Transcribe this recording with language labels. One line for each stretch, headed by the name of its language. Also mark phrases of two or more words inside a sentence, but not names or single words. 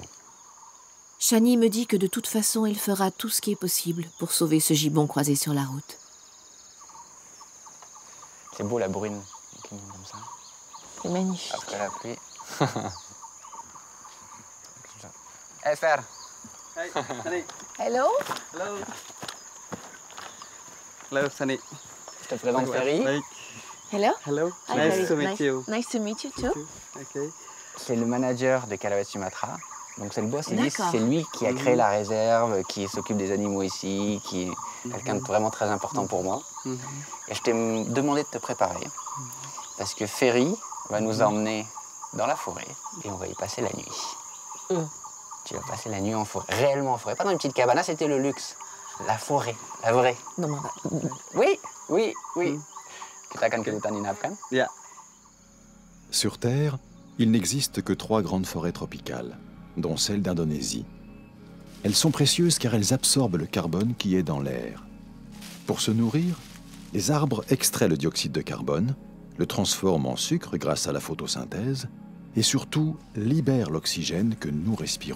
French: Shani me dit que de toute façon, il fera tout ce qui est possible pour sauver ce gibbon croisé sur la route. C'est beau la brune qui monte comme ça. C'est magnifique. Après la pluie. Hey, Fer.
English: Hey, Sunny. Hello. Hello. Hello, Sunny.
French: Je te présente Ferry.
English: Hello. Hello. Hi, Nice to meet you. Nice to meet you too. Okay.
French: C'est le manager de Calauet Sumatra. Donc c'est le boss, c'est lui qui a créé la réserve, qui s'occupe des animaux ici, qui est quelqu'un de vraiment très important pour moi. Et je t'ai demandé de te préparer, parce que Ferry va nous emmener dans la forêt et on va y passer la nuit. Tu vas passer la nuit en forêt, réellement en forêt, pas dans une petite cabane, là c'était le luxe. La forêt, la vraie. Non, mais... Oui.
Indonesian: Kita akan kelihatan kan?
English: Yeah.
French: Sur Terre, il n'existe que 3 grandes forêts tropicales, dont celle d'Indonésie. Elles sont précieuses car elles absorbent le carbone qui est dans l'air. Pour se nourrir, les arbres extraient le dioxyde de carbone, le transforment en sucre grâce à la photosynthèse et surtout libèrent l'oxygène que nous respirons.